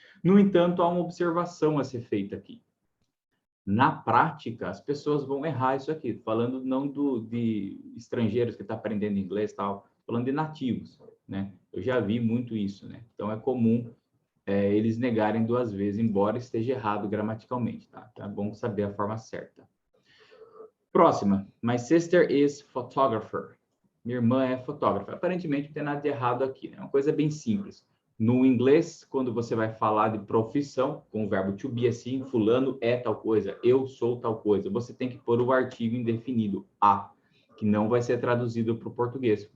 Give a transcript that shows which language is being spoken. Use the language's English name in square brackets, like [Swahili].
[Portuguese] No entanto, há uma observação a ser feita aqui. Na prática, as pessoas vão errar isso aqui, falando não de estrangeiros que estão aprendendo inglês e tal, falando de nativos, né? Eu já vi muito isso, né? Então, é comum eles negarem duas vezes, embora esteja errado gramaticalmente, tá? Então é bom saber a forma certa. Próxima. [English] My sister is photographer. [Portuguese] Minha irmã é fotógrafa. Aparentemente não tem nada de errado aqui, né? É uma coisa bem simples. No inglês, quando você vai falar de profissão, com o verbo to be assim, fulano é tal coisa, eu sou tal coisa, você tem que pôr o artigo indefinido, a, que não vai ser traduzido para o português.